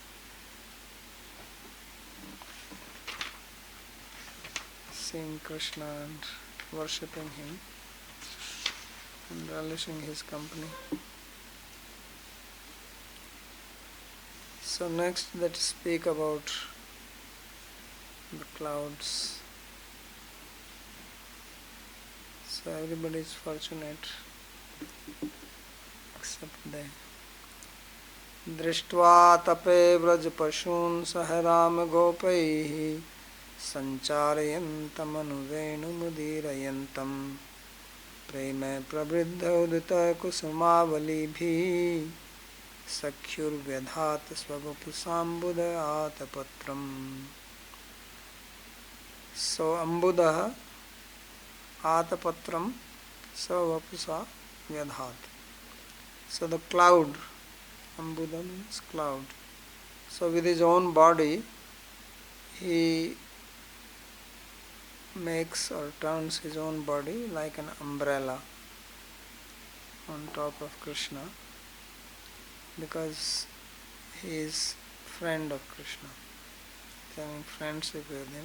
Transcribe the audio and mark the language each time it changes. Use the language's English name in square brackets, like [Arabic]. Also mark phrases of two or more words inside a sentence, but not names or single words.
[English] Seeing Krishna and worshipping him and relishing his company. So next let's speak about the clouds. So everybody is fortunate except they. [Sanskrit] दृष्ट्वा तपे व्रजपशून् सह रामगोपैः सञ्चारयन्तमनुवेणुमुदीरयन्तम् प्रेमे प्रवृद्धोदितकुसुमावलीभिः सख्युर्व्यधात् स्ववपुषाम्बुदआतपत्रम्. So अम्बुदः आतपत्रम् स्ववपुषा व्यधात्. [English] So the cloud, ambudah means cloud. So with his own body he makes or turns his own body like an umbrella on top of Krishna, because he is friend of Krishna, having friendship with him.